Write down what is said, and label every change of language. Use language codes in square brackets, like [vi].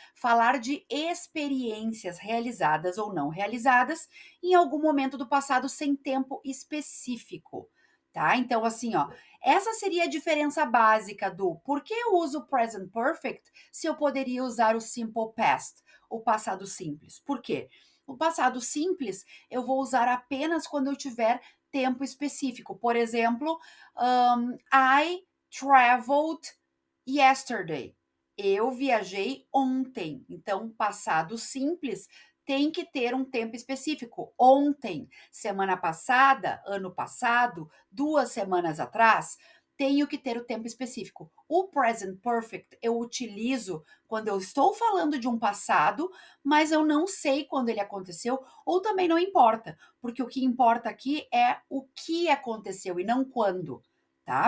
[pt] Falar de experiências realizadas ou não realizadas em algum momento do passado sem tempo específico, tá? Então, assim, ó, essa seria a diferença básica do por que eu uso o present perfect se eu poderia usar o simple past, o passado simples. Por quê? O passado simples eu vou usar apenas quando eu tiver tempo específico. Por exemplo, [en] I traveled yesterday. [pt] Eu viajei ontem. Então, passado simples tem que ter um tempo específico. Ontem, semana passada, ano passado, 2 semanas atrás, tenho que ter o tempo específico. O present perfect eu utilizo quando eu estou falando de um passado, mas eu não sei quando ele aconteceu, ou também não importa, porque o que importa aqui é o que aconteceu e não quando, tá?